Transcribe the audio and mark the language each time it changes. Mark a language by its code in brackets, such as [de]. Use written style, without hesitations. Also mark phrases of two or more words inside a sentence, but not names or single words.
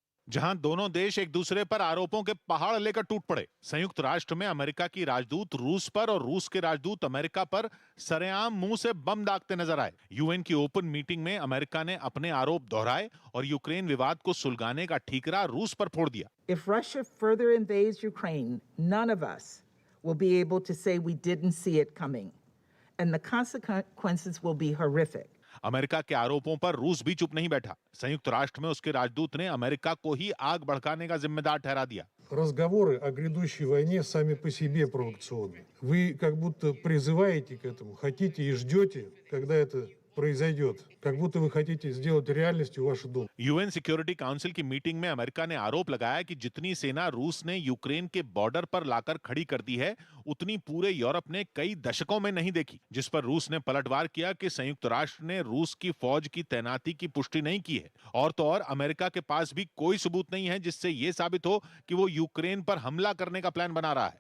[hi] जहां दोनों देश एक दूसरे पर आरोपों के पहाड़ लेकर टूट पड़े। संयुक्त राष्ट्र में अमेरिका की राजदूत रूस पर और रूस के राजदूत अमेरिका पर सरेआम मुंह से बम दागते नजर आए। यूएन की [en] open meeting [hi] में अमेरिका ने अपने आरोप दोहराए और यूक्रेन विवाद को सुलगाने का ठीकरा रूस पर फोड़ दिया। [en] If Russia further invades Ukraine, none of us will be able to say we didn't see it coming, and the consequences will be horrific. [hi] अमेरिका के आरोपों पर रूस भी चुप नहीं बैठा। संयुक्त राष्ट्र में उसके राजदूत ने अमेरिका को ही आग भड़काने का जिम्मेदार ठहरा दिया। [ru] Разговоры о грядущей войне сами по себе провокационны. Вы как будто призываете к этому, хотите и ждете, когда это произойдет, как будто вы хотите сделать реальностью вашу дом. [hi] यूएन सिक्योरिटी काउंसिल की मीटिंग में अमेरिका ने आरोप लगाया कि जितनी सेना रूस ने यूक्रेन के बॉर्डर पर लाकर खड़ी कर दी है, उतनी पूरे यूरोप ने कई दशकों में नहीं देखी। जिस पर रूस ने पलटवार किया कि संयुक्त राष्ट्र ने रूस की फौज की तैनाती की पुष्टि नहीं की है। और तो और अमेरिका के पास भी कोई सबूत नहीं है जिससे यह साबित हो कि वो यूक्रेन पर हमला करने का प्लान बना रहा है।